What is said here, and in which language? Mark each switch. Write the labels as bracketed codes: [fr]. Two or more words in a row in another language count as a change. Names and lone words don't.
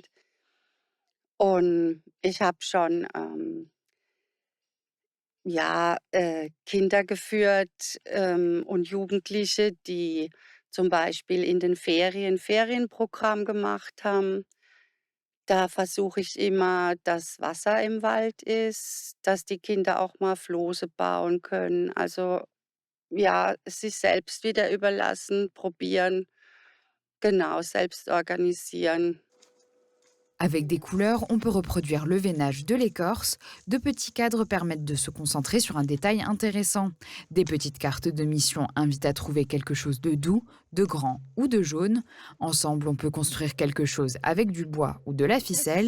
[de] Und ich habe schon, Kinder geführt, und Jugendliche, die zum Beispiel in den Ferien Ferienprogramm gemacht haben. Da versuche ich immer, dass Wasser im Wald ist, dass die Kinder auch mal Flose bauen können. Also, ja, sich selbst wieder überlassen, probieren, genau, selbst organisieren. [fr] Avec des couleurs, on peut reproduire le veinage de l'écorce. De petits cadres permettent de se concentrer sur un détail intéressant. Des petites cartes de mission invitent à trouver quelque chose de doux, de grand ou de jaune. Ensemble, on peut construire quelque chose avec du bois ou de la ficelle.